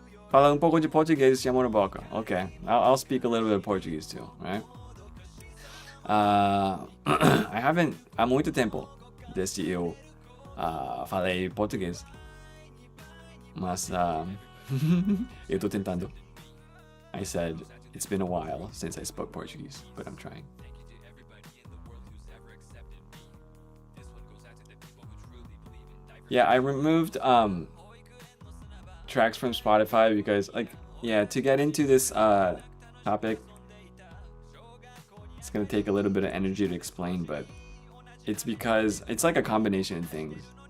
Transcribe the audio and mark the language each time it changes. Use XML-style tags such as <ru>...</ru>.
<pt>Fala pouco de português, amor boca.</pt> <en>Okay, I'll speak a little bit of Portuguese too, right? I haven't...</en> <pt>Há muito tempo desde eu falei português. Mas eu tô tentando.</pt> <en>I said, it's been a while since I spoke Portuguese, but I'm trying. Yeah, I removed tracks from Spotify because, to get into this topic, it's gonna take a little bit of energy to explain, but it's because it's like a combination of things.</en>